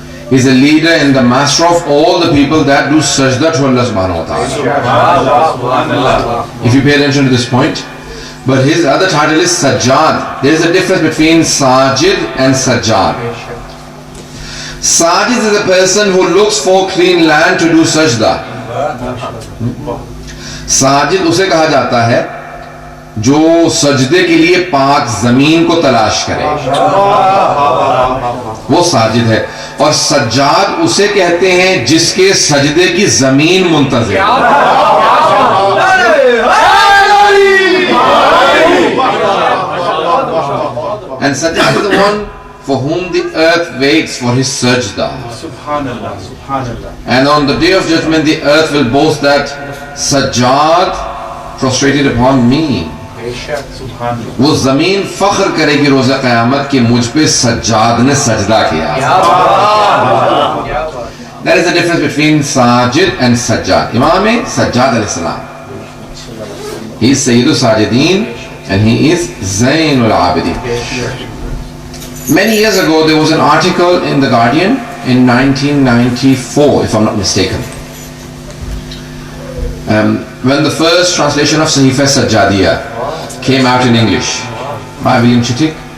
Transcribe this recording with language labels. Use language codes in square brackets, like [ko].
[en] He is a leader and the master of all the people that do sajda to Allah subhanahu wa ta'ala. If you pay attention to this point. But his other title is Sajjad. There is a difference between Sajid and Sajjad. Sajid is a person who looks for clean land to do sajda. [hi] Sajid उसे कहा जाता है जो सजदे के लिए पाक जमीन को तलाश करे, वो साजिद है. और सज्जाद उसे कहते हैं जिसके सजदे की जमीन मुंतज़िर. [en] And Sajjad is the one for whom the earth waits for his sajda. Subhanallah, Subhanallah. And on the day of judgment the earth will boast that Sajjad prostrated upon me. [hi] वो जमीन फख्र करेगी रोज़ा क़यामत कि मुझ पे सज्जाद ने सजदा किया. [en] That is the difference between Sajid and Sajjad. Imam Sajjad alayhi salam, he is Sayyid al-Sajideen and he is Zain al-Abideen. Many years ago there was an article in The Guardian in 1994, if I'm not mistaken, when the first translation of Sahifa Sajjadiyya came out in English by William Chittick.